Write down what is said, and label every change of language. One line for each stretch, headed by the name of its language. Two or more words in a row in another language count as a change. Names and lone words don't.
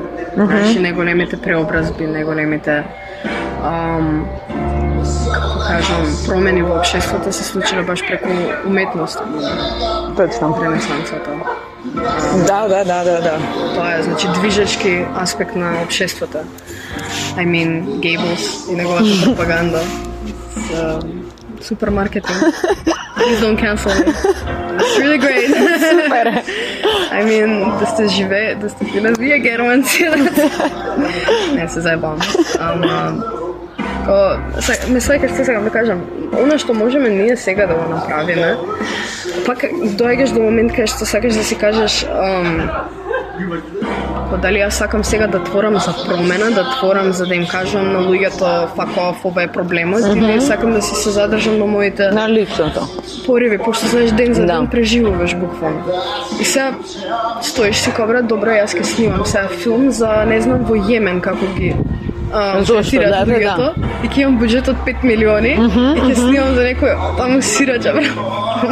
Macedonian: Значи, неголемите преобразби, неголемите како кажам, промени во општеството се случиле баш преку уметност. Точно. Ренесансата. Да. Тоа е, значи, движечки аспект на општеството.
English: I mean,
Macedonian: Gables и неговата пропаганда. Супермаркетинг.
English: Please don't cancel me. It's really great.
Macedonian: Супер.
English: I mean,
Macedonian: да сте живее, да сте били вие германци. Не, се заебам. Ме сваќаш што сега да кажам, она што можеме ние сега да го направиме, пак доаѓаш до момент кај што сакаш да си кажеш дали јас сакам сега да творам за промена, да творам за да им кажам на луѓето
English: fuck off,
Macedonian: ова е проблемот, или сакам да се задржам на моите На личното. пориви, пошто знаеш ден за ден преживуваш буквално. И сега стоиш си као брат, добро, јас ќе снимам сега филм за, не знам, во Јемен како ги третираат луѓето и ќе имам буџет од 5 милиони и ќе снимам за некој таму сираџа, бра.